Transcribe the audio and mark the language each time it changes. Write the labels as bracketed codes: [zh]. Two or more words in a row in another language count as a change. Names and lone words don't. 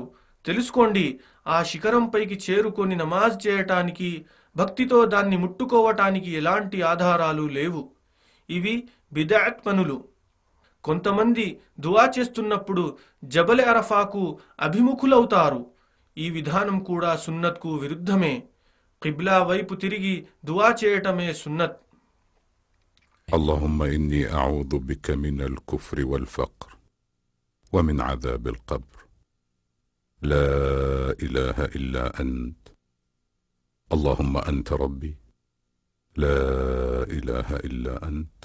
[te] తెలుసుకోండి, ఆ శిఖరంపైకి చేరుకొని నమాజ్ చేయటానికి, భక్తితో దాన్ని ముట్టుకోవటానికి ఎలాంటి ఆధారాలు లేవు. ఇవి బిదఅత్ పనులు. కొంతమంది దువా చేస్తున్నప్పుడు జబల్ అరఫాకు అభిముఖులవుతారు. ఈ విధానం కూడా సున్నత్కు విరుద్ధమే. కిబ్లా వైపు తిరిగి దువా చేయటమే సున్నత్. [ar] اللهم إني أعوذ بك من الكفر والفقر ومن عذاب القبر لا إله إلا أنت اللهم أنت ربي لا إله إلا أنت